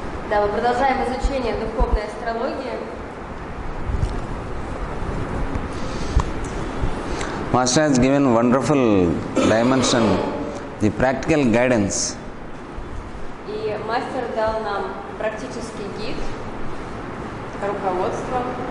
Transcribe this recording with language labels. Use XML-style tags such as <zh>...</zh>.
<ru>Да, мы продолжаем изучение духовной астрологии.</ru> <en>Master has given wonderful dimension, the practical guidance.</en> <ru>И мастер дал нам практический гид, руководство.</ru>